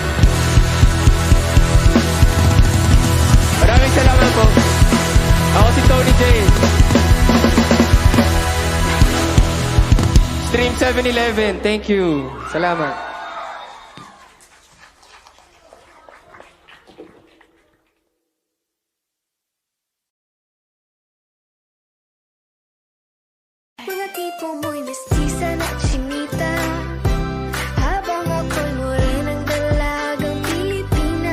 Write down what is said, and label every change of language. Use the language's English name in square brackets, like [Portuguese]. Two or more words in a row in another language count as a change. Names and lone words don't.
[Filipino] Maraming salamat po. Ako si Tony J. Stream 7-Eleven. [English] Thank you. [Filipino] Salamat. Mga tipo mo'y mestiza na chinita, habang ako'y morenang dalagang Pilipina.